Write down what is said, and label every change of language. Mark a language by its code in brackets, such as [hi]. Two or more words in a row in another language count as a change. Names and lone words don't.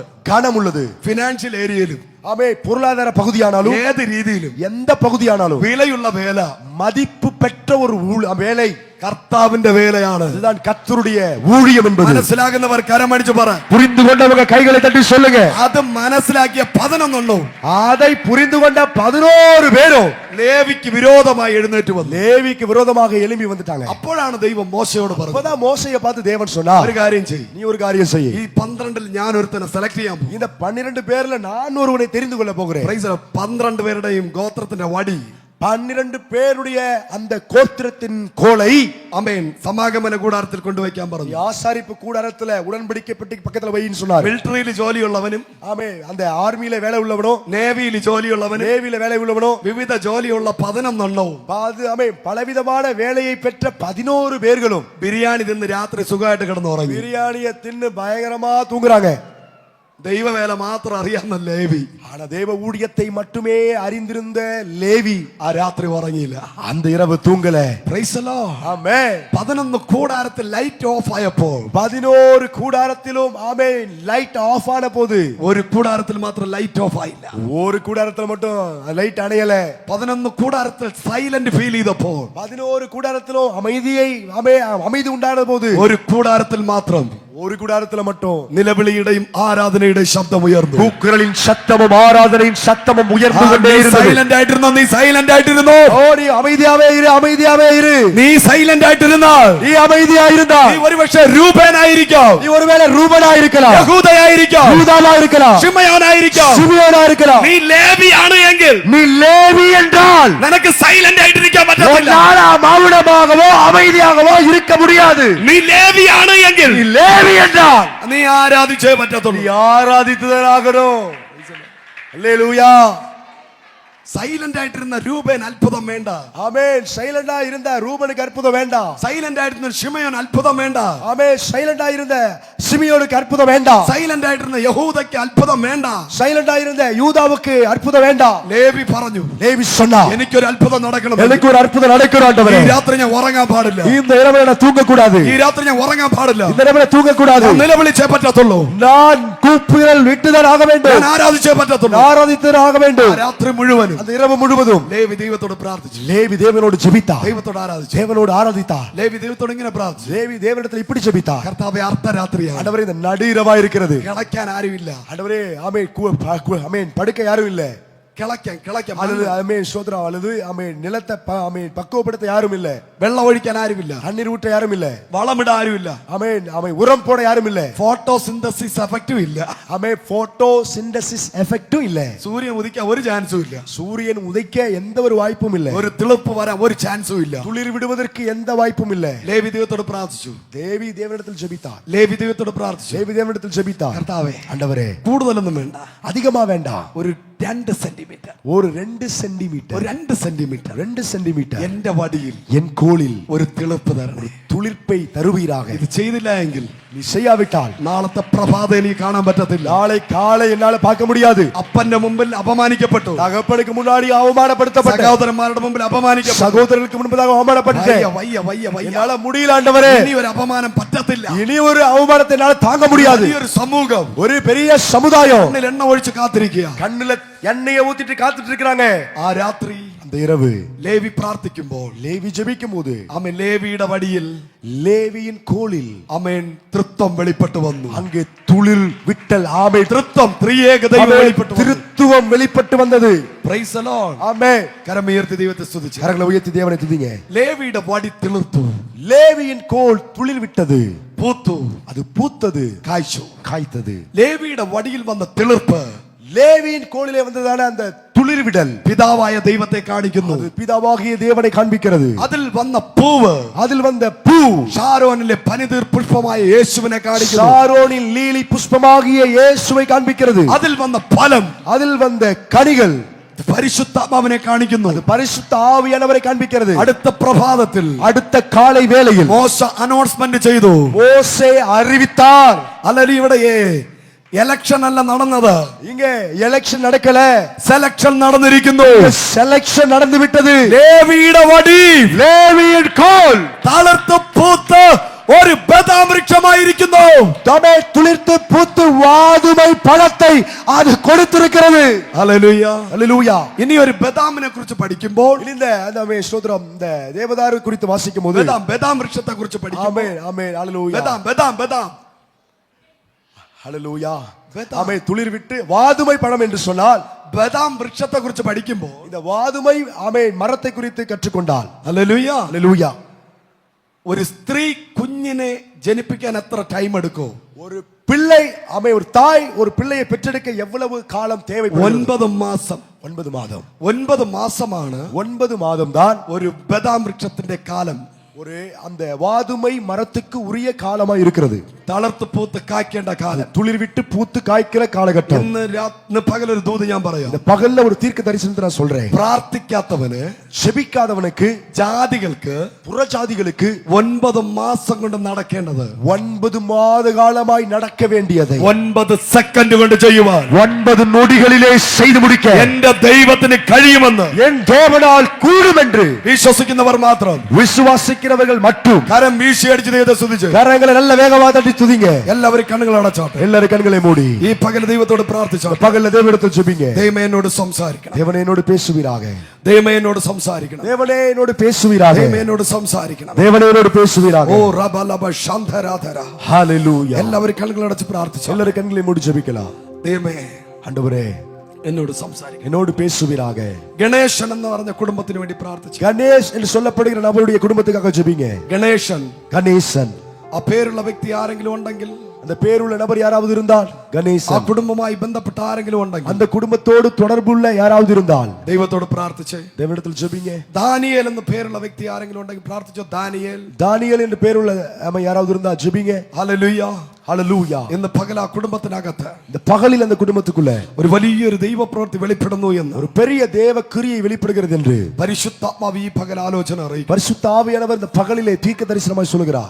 [ta] கனம் உள்ளது. [ml] ഫിനാൻഷ്യൽ ഏരിയയിലും [ta] ஆமே பொருளாதார பகுதியானாலும் [ml] ഏത് രീതിയിലും [ta] எந்த பகுதியானாலும் [ml] വിലയുള്ള വേല, [ta] மதிப்பு பெற்ற ஒரு வேலை [ml] കർത്താവിന്റെ വേലയാണ്. [ta] அதுதான் கர்த்தருடைய ஊழியம் என்பது. [ml] മനസ്സിലാകുന്നവർ കരമടിച്ചു പറ. [ta] புரிந்து கொண்டவங்க கைகளை தட்டி சொல்லுங்க. [ml] അത് മനസ്സിലാക്കിയ 11 [ta] அதை புரிந்து கொண்ட 11 பேரும் [ml] ലേവിക്ക് വിരോധമായി എഴുന്നേറ്റ് വന്നു. [ta] லேவிக்கு விரோதமாக எழும்பி வந்துட்டாங்க. [ml] അപ്പോഴാണ് ദൈവം മോശയോട് പറഞ്ഞത്, [ta] அப்பதான் மோசேயை பார்த்து தேவன் சொன்னார், [ml] ഒരു കാര്യം ചെയ്യ്, [ta] நீ ஒரு காரியம் செய். [ml] ഈ 12 ഞാൻ ഒരുത്തനെ സെലക്ട് ചെയ്യാൻ പോകും. [ta] இந்த 12 பேர்ல நான் ஒருவனை தெரிந்து கொள்ள போகிறேன். [ml] 12 പേരുടെയും ഗോത്രത്തിന്റെ വടി, [ta] 12 பேருடைய அந்த கோத்திரத்தின் கோலை [ml] അമേൻ സമാഗമന കൂടാരത്തിൽ കൊണ്ടുവയ്ക്കാൻ പറഞ്ഞു. [ta] ஆசாரிப்பு கூடாரத்துல உடன்படிக்கை பெட்டிக்கு பக்கத்துல வைன்னு சொன்னார். [ml] മിലിറ്ററിയിൽ ജോലിയുള്ളവനും [ta] ஆமே அந்த ஆர்மியில வேலை உள்ளவனோ, [ml] നേവിയിൽ ജോലിയുള്ളവനും, [ta] நேவில வேலை உள்ளவனோ, [ml] വിവിധ ജോലിയുള്ള 11 [ta] ஆமே பலவிதமான வேலையை பெற்ற 11 பேர்களும் [ml] ബിരിയാണി തിന്ന് രാത്രി സുഖമായിട്ട് കിടന്ന് ഉറങ്ങി. [ta] பிரியாணியை தின்னு பயங்கரமா தூங்குறாங்க. [ml] ദൈവവേല മാത്രം അറിയാവുന്ന ലേവി, [ta] ஆனா தேவ ஊழியத்தை மட்டுமே அறிந்திருந்த லேவி [ml] ആ രാത്രി ഉറങ്ങിയില്ല. [ta] அந்த இரவு தூங்கல. [en] Praise the Lord. [ta] ஆமென். [ml] 11 കൂടാരത്തിൽ [en] light off [ml] ആയപ്പോൾ [ta] 11 கூடாரத்திலும் ஆமென் [en] light off [ta] ஆன போது [ml] ഒരു കൂടാരത്തിൽ മാത്രം ലൈറ്റ് ഓഫ് ആയില്ല. [ta] ஒரு கூடாரத்துல மட்டும் லைட் அணையல. [ml] 11 കൂടാരത്തിൽ [en] silent feel [ml] ചെയ്തപ്പോൾ [ta] 11 கூடாரத்திலும் அமைதி உண்டான போது [ml] ഒരു കൂടാരത്തിൽ മാത്രം [ta] ஒரு கூடாரத்துல மட்டும் [ml] നിലവിളിയുടെയും ആരാധനയുടെയും ശബ്ദം ഉയർന്നു. [ta] கூக்குரலின் சத்தமும் ஆராதனையின் சத்தமும் உயர்ந்து கொண்டே இருந்தது. [ml] സൈലന്റ് ആയിട്ടിരുന്നോ? നീ സൈലന്റ് ആയിട്ടിരുന്നോ? [ta] ஓ நீ அமைதியாவே இரு, அமைதியாவே இரு. [ml] നീ സൈലന്റ് ആയിട്ടിരുന്നാൽ [ta] நீ அமைதியா இருந்தா [ml] നീ ഒരുപക്ഷേ രൂപേനായിരിക്കാം, [ta] நீ ஒருவேளை ரூபனா இருக்கலாம், [ml] യഹൂദയായിരിക്കാം, [ta] யூதானா இருக்கலாம், [ml] ശിമയോനായിരിക്കാം, [ta] சிமியோனா இருக்கலாம். [ml] നീ ലേവിയാണ് എങ്കിൽ [ta] நீ லேவி என்றால் [ml] നിനക്ക് സൈലന്റ് ആയിട്ടിരിക്കാൻ പറ്റത്തില്ല. [ta] மௌனமாகவோ அமைதியாகவோ இருக்க முடியாது. [ml] നീ ലേവിയാണ് എങ്കിൽ [ta] நீ லேவி என்றால் [ml] നീ ആരാധിച്ചേ പറ്റത്തുള്ളൂ. [ta] நீ ஆராதித்ததாகணும். அல்லேலூயா. [ml] സൈലന്റ് ആയിട്ടിരുന്ന രൂപേൻ അത്ഭുതം വേണ്ട. [ta] ஆமென். சைலண்டா இருந்த ரூபனுக்கு அற்புதம் வேண்டாம். [ml] സൈലന്റ് ആയിട്ടിരുന്ന ശിമയോൻ അത്ഭുതം വേണ്ട. [ta] ஆமென். சைலண்டா இருந்த சிமியோனுக்கு அற்புதம் வேண்டாம். [ml] സൈലന്റ് ആയിട്ടിരുന്ന യഹൂദയ്ക്ക് അത്ഭുതം വേണ്ട. [ta] சைலண்டா இருந்த யூதாவுக்கு அற்புதம் வேண்டாம். [ml] ലേവി പറഞ്ഞു, [ta] லேவி சொன்னா, [ml] എനിക്കൊരു അത്ഭുതം നടക്കണം. [ta] எனக்கு ஒரு அற்புதம் நடக்கணும் ஆண்டவரே. [ml] ഈ രാത്രി ഞാൻ ഉറങ്ങാൻ പാടില്ല. [ta] இந்த இரவு நான் தூங்க கூடாது. [ml] ഈ രാത്രി ഞാൻ ഉറങ്ങാൻ പാടില്ല. [ta] இந்த இரவு நான் தூங்க கூடாது. [ml] ഞാൻ നിലവിളിച്ചേ പറ്റത്തുള്ളൂ. [ta] நான் கூப்பிடல் விட்டுதான் ஆக வேண்டும். [ml] ഞാൻ ആരാധിച്ചേ പറ്റത്തുള്ളൂ. [ta] ஆராதித்ததான் ஆக வேண்டும். [ml] ആ രാത്രി മുഴുവനും [ta] அந்த இரவு முழுவதும் [ml] ലേവി ദൈവത്തോട് പ്രാർത്ഥിച്ചു. [ta] லேவி தேவனோடு ஜெபித்தார். [ml] ദൈവത്തോട് ആരാധിച്ചു. [ta] தேவனோடு ஆராதித்தார். [ml] ലേവി ദൈവത്തോട് ഇങ്ങനെ പ്രാർത്ഥിച്ചു, [ta] லேவி தேவனிடத்தில் இப்படி ஜெபித்தார். [ml] കർത്താവേ അർദ്ധരാത്രിയാണ്, [ta] ஆண்டவரே இந்த நடு இரவா இருக்கிறது. [ml] കിളയ്ക്കാൻ ആരുമില്ല. [ta] ஆண்டவரே ஆமென் படுக்க யாரும் இல்ல. [ml] കിളയ്ക്കാൻ [ta] அல்லது ஆமென் ஸ்தோத்திரம். அல்லது ஆமென் நிலத்தை பக்குவப்படுத்த யாரும் இல்ல. [ml] വെള്ളം ഒഴിക്കാൻ ആരുമില്ല. [ta] தண்ணீர் ஊற்ற யாரும் இல்ல. [ml] വളമിടാൻ ആരുമില്ല. [ta] ஆமென் உரம் போட யாரும் இல்ல. [en] photosynthesis effect [ml] ഇല്ല. [ta] ஆமென் [en] photo synthesis effect [ta] இல்ல. [ml] സൂര്യൻ ഉദിക്കാൻ ഒരു ചാൻസും ഇല്ല. [ta] சூரியன் உதைக்க எந்த ஒரு வாய்ப்பும் இல்ல. [ml] ഒരു തിളപ്പ് വരാൻ ഒരു ചാൻസും ഇല്ല. [ta] துளிர் விடுவதற்கு எந்த வாய்ப்பும் இல்ல. [ml] ലേവി ദൈവത്തോട് പ്രാർത്ഥിച്ചു. [ta] தேவி தேவனிடத்தில் ஜெபித்தார். [ml] ലേവി ദൈവത്തോട് പ്രാർത്ഥിച്ചു, [ta] தேவி தேவனிடத்தில் ஜெபித்தார். [ml] കർത്താവേ [ta] ஆண்டவரே [ml] കൂടുതലൊന്നും വേണ്ട, [ta] அதிகமா வேண்டாம். [ml] ഒരു 2 സെന്റിമീറ്റർ, [ta] ஒரு 2 சென்டிமீட்டர், [ml] ഒരു 2 സെന്റിമീറ്റർ [ta] 2 சென்டிமீட்டர் [ml] എന്റെ വടിയിൽ [ta] என் கோலில் [ml] ഒരു തിളപ്പ് തരണം. [ta] துளிர்ப்பை தருவீராக. [ml] ഇത് ചെയ്തില്ല എങ്കിൽ [ta] நீ செய்யாவிட்டால் [ml] നാളത്തെ പ്രഭാതം എനിക്ക് കാണാൻ പറ്റത്തില്ല. [ta] நாளை காலை என்னால பார்க்க முடியாது. [ml] അപ്പന്റെ മുമ്പിൽ അപമാനിക്കപ്പെട്ടു, [ta] தகப்பனுக்கு முன்னாடி அவமானப்படுத்தப்பட்ட, [ml] സഹോദരന്മാരുടെ മുമ്പിൽ അപമാനിക്കപ്പെട്ടു, [ta] சகோதரர்களுக்கு முன்பதாக அவமானப்பட்டேன். [ml] വയ്യ [ta] என்னால முடியல ஆண்டவரே. [ml] ഇനി ഒരു അപമാനം പറ്റത്തില്ല. [ta] இனி ஒரு அவமானத்தை என்னால தாங்க முடியாது. [ml] ഈ ഒരു സമൂഹം [ta] ஒரு பெரிய சமுதாயம் [ml] കണ്ണിൽ എണ്ണ ഒഴിച്ച് കാത്തിരിക്കുക. [ta] கண்ணுல எண்ணெயை ஊத்திட்டு காத்துட்டு இருக்காங்க. [ml] ആ രാത്രി [ta] அந்த இரவு [ml] ലേവി പ്രാർത്ഥിക്കുമ്പോൾ [ta] லேவி ஜெபிக்கும் போது [ml] ആമേൻ ലേവിയുടെ വടിയിൽ [ta] லேவியின் கோலில் [ml] ആമേൻ തൃത്വം വെളിപ്പെട്ടു വന്നു. [ta] அங்கே துளிர் விட்டல் ஆமை [ml] തൃത്വം ത്രിയേക ദൈവം വെളിപ്പെട്ടു വന്നു. [ta] திருத்துவம் வெளிப்பட்டு வந்தது. [en] Praise the Lord. [ta] ஆமென். [ml] കരമുയർത്തി ദൈവത്തെ സ്തുതിച്ചു. [ta] கரங்களை உயர்த்தி தேவனை துதிங்க. [ml] ലേവിയുടെ വടി തിളിർത്തു, [ta] லேவியின் கோல் துளிர் விட்டது. [ml] പൂത്തു, [ta] அது பூத்தது, [ml] കായ്ച്ചു. [ta] காய்த்தது. [ml] ലേവിയുടെ വടിയിൽ വന്ന തിളിർപ്പ് [ta] லேவியின் கோலிலே வந்ததான அந்த துளிர் விடல் [ml] പിതാവായ ദൈവത്തെ കാണിക്കുന്നു. [ta] அது பிதாவாகிய தேவனை காண்பிக்கிறது. [ml] അതിൽ വന്ന പൂവ് [ta] அதில் வந்த பூ [ml] ഷാരോനിലെ പനിതീർ പുഷ്പമായ യേശുവിനെ കാണിക്കുന്നു. [ta] சாரோனின் லீலி புஷ்பமாகிய இயேசுவை காண்பிக்கிறது. [ml] അതിൽ വന്ന ഫലം [ta] அதில் வந்த கனிகள் [ml] പരിശുദ്ധാത്മാവിനെ കാണിക്കുന്നു. [ta] பரிசுத்த ஆவியானவரை காண்பிக்கிறது. [ml] അടുത്ത പ്രഭാതത്തിൽ [ta] அடுத்த காலை வேளையில் [ml] മോശ അനൗൺസ്മെന്റ് ചെയ്തു, [ta] மோசே அறிவித்தார். [ml] അല്ലെങ്കിൽ ഇവിടെ എലക്ഷൻ അല്ല നടന്നത്, [ta] இங்க எலெக்ஷன் நடக்கல, [ml] സെലക്ഷൻ നടന്നിരിക്കുന്നു. [ta] செலக்ஷன் நடந்து விட்டது. [ml] ലേവിയുടെ വടി, [ta] லேவியின் கோல் [ml] തളർത്ത് പൂത്ത് ഒരു ബദാം വൃക്ഷമായിരിക്കുന്നു. [ta] தமே துளிர்த்து பூத்து வாதுமை பழத்தை அது கொடுத்திருக்கிறது. [ml] ഹല്ലേലൂയ. [ta] ஹல்லேலூயா. [ml] ഇനി ഒരു ബദാമിനെ കുറിച്ച് പഠിക്കുമ്പോൾ, [ta] இந்த அந்த ஸ்தோத்திரம் இந்த தேவதாரு குறித்து வாசிக்கும்போது [ml] ബദാം വൃക്ഷത്തെ കുറിച്ച് പഠിക്കുമ്പോൾ, [ta] ஆமென் ஆமென் ஹல்லேலூயா [ml] ബദാം [ta] ஹல்லேலூயா ஆமென். துளிர் விட்டு வாதுமை பழம் என்று சொன்னால் [ml] ബദാം വൃക്ഷത്തെ കുറിച്ച് പഠിക്കുമ്പോൾ, [ta] இந்த வாதுமை ஆமென் மரத்தை குறித்து கற்றுக்கொண்டால் [ml] ഹല്ലേലൂയ, [ta] ஹல்லேலூயா. [ml] ഒരു സ്ത്രീ കുഞ്ഞിനെ ജനിപ്പിക്കാൻ എത്ര ടൈം എടുക്കും? [ta] ஒரு பிள்ளை ஆமென் ஒரு தாய் ஒரு பிள்ளையை பெற்றெடுக்க எவ்வளவு காலம் தேவைப்படும்? [ml] 9 മാസം. [ta] 9 மாதம். [ml] 9 മാസമാണ് [ta] 9 மாதம் தான் [ml] ഒരു ബദാം വൃക്ഷത്തിന്റെ കാലം. [ta] ஒரு அந்த வாதுமை மரத்துக்கு உரிய காலமா இருக்கிறது. [ml] തളർത്ത് പൂത്ത് കായ്ക്കേണ്ട കാലം, [ta] துளிர் விட்டு பூத்து காய்க்கிற காலகட்டம். [ml] ഇന്ന് പകലൊരു ദൂത് ഞാൻ പറയാം. [ta] இந்த பகல்ல ஒரு தீர்க்க தரிசனத்தை நான் சொல்றேன். [ml] പ്രാർത്ഥിക്കാത്തവന്, [ta] செபிக்காதவனுக்கு, [ml] ജാതികൾക്ക് [ta] புறஜாதிகளுக்கு [ml] 9 മാസം കൊണ്ട് നടക്കേണ്ടത് [ta] 9 மாத காலமாய் நடக்க வேண்டியதை [ml] 9 സെക്കൻഡ് കൊണ്ട് ചെയ്യുവാൻ [ta] 9 நொடிகளிலே செய்து முடிக்க [ml] എന്റെ ദൈവത്തിന് കഴിയുമെന്ന് [ta] என் தேவனால் கூடும் என்று [ml] വിശ്വസിക്കുന്നവർ മാത്രം, [ta] விசுவாசிக்கிறவர்கள் மட்டும் [ml] കരം വീശിയടിച്ച് ദൈവത്തെ സ്തുതിച്ച് [ta] கரங்களை நல்ல வேகமா தட்டி துதிங்க. [ml] എല്ലാവരും കണ്ണുകൾ അടച്ചോട്ടെ. [ta] எல்லாரும் கண்களை மூடி [ml] ഈ പകൽ ദൈവത്തോട് പ്രാർത്ഥിച്ചോട്ടെ. [ta] பகல்ல தேவனிடத்தில் ஜெபிங்க. [ml] ദൈവമേ എന്നോട് സംസാരിക്കണം, [ta] தேவனே என்னோடு பேசுவீராக. [ml] ദൈവമേ എന്നോട് സംസാരിക്കണം, [ta] தேவனே என்னோடு பேசுவீராக. [ml] ദൈവമേ എന്നോട് സംസാരിക്കണം. [ta] தேவனே என்னோடு பேசுவீராக. ഓ റബലബ ശാന്തരാധര. ஹalleluya. [ml] എല്ലാവരും കണ്ണുകൾ അടച്ച് പ്രാർത്ഥിച്ചു. [ta] எல்லாரும் கண்களை மூடி ஜெபிக்கலாம். [ml] ദൈവമേ [ta] ஆண்டவரே [ml] എന്നോട് സംസാരിക്കണം. [ta] என்னோடு பேசுவீராக. [ml] ഗണേശൻ എന്ന് പറഞ്ഞ കുടുംബത്തിന് വേണ്ടി പ്രാർത്ഥിച്ചു. [ta] கணேஷ் என்று சொல்லப்படுகிற நபருடைய குடும்பத்துக்காக ஜெபிங்க. [ml] ഗണേശൻ, [ta] கணேசன் [ml] ആ പേരുള്ള വ്യക്തി ആരെങ്കിലും ഉണ്ടെങ്കിൽ, [ta] அந்த பேருள்ள நபர் யாராவது இருந்தால் [ml] ആ [ta] கணேசன், [ml] കുടുംബമായി ബന്ധപ്പെട്ട ആരെങ്കിലും ഉണ്ടെങ്കിൽ, [ta] அந்த குடும்பத்தோடு தொடர்புள்ள யாராவது இருந்தால் [ml] ദൈവത്തോട് പ്രാർത്ഥിച്ചേ. [ta] தேவனிடத்தில் ஜெபிங்க. [ml] ദാനിയേൽ എന്ന് പേരുള്ള വ്യക്തി ആരെങ്കിലും ഉണ്ടെങ്കിൽ പ്രാർത്ഥിച്ചോ. ദാനിയേൽ, [ta] தானியேல் என்று பேருள்ள யாராவது இருந்தா ஜெபிங்க. [ml] ഹല്ലേലൂയ, [ta] ஹalleluya. [ml] ഇന്ന് പകൽ ആ കുടുംബത്തിനകത്ത് [ta] இந்த பகலில் அந்த குடும்பத்துக்குள்ள [ml] ഒരു വലിയൊരു ദൈവപ്രവൃത്തി വെളിപ്പെടുന്നു എന്ന്, [ta] ஒரு பெரிய தேவ கிரியை வெளிப்படுகிறது என்று [ml] പരിശുദ്ധാത്മാവ് ഈ പകൽ ആലോചന അറിയിക്കും. [ta] பரிசுத்த ஆவியானவர் இந்த பகலிலே தீர்க்க தரிசனமாய் சொல்கிறார்.